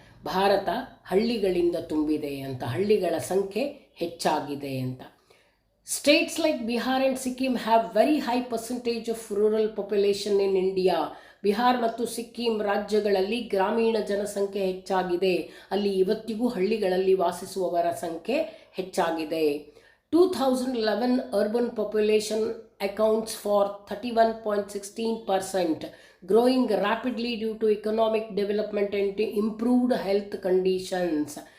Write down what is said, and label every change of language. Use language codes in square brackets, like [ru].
[kn] ಭಾರತ ಹಳ್ಳಿಗಳಿಂದ ತುಂಬಿದೆ ಅಂತ, ಹಳ್ಳಿಗಳ ಸಂಖ್ಯೆ ಹೆಚ್ಚಾಗಿದೆ ಅಂತ. [en] States like Bihar and Sikkim have very high percentage of rural population in India. [kn] Bihar ಮತ್ತು ಸಿಕ್ಕಿಂ ರಾಜ್ಯಗಳಲ್ಲಿ ಗ್ರಾಮೀಣ ಜನಸಂಖ್ಯೆ ಹೆಚ್ಚಾಗಿದೆ. ಅಲ್ಲಿ ಇವತ್ತಿಗೂ ಹಳ್ಳಿಗಳಲ್ಲಿ ವಾಸಿಸುವವರ ಸಂಖ್ಯೆ ಹೆಚ್ಚಾಗಿದೆ. [en] 2011 urban population accounts for 31.16%. Growing rapidly due to economic development and improved health conditions.